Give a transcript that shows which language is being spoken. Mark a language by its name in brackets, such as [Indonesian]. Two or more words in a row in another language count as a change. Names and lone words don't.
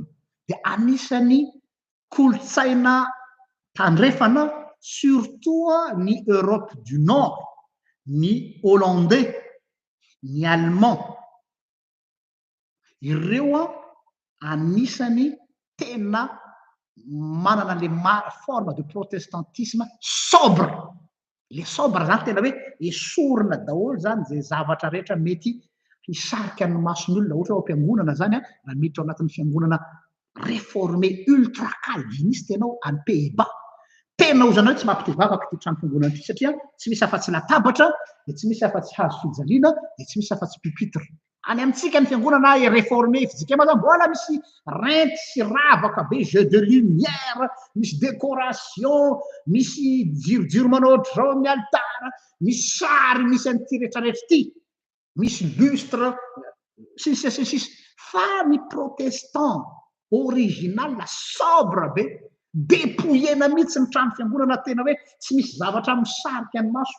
[Malagasy] De anisany kolotsaina tandrefana surtout ny Europe du Nord, ny hollandais, ny allemand. Ireo anisany tena manana [French] le forme de protestantisme sobre. [Malagasy] Le sobre zany tena hoe esorina daholo zany zay zavatra rehetra mety hisarika ny mason'olona ohatra hoe am-piangonana zany raha miditra ao anatin'ny fiangonana [French] réformé ultra calviniste [Malagasy] ianao any Pays-Bas. Tena ozana hoe tsy mampitoavavaka ty trano fiangonana ty satria tsy misy afa-tsy latabatra de tsy misy afa-tsy hazo fijaliana de tsy misy afa-tsy pupitre. any amintsika ny fiangonana réformé fizika ma zany mbola misy renty sy ravaka be [French] jeu de lumière, [Malagasy] misy décoration, misy jirojiro manao ohatr'izao amin'ny altara, misy sary misy an'ity rehetrarehetra ity, misy lustre sisy fa ny [French] protestant original sobre [Malagasy] be dépouillena mihitsy ny trano fiangonana tena hoe tsy misy zavatra misarika ny maso.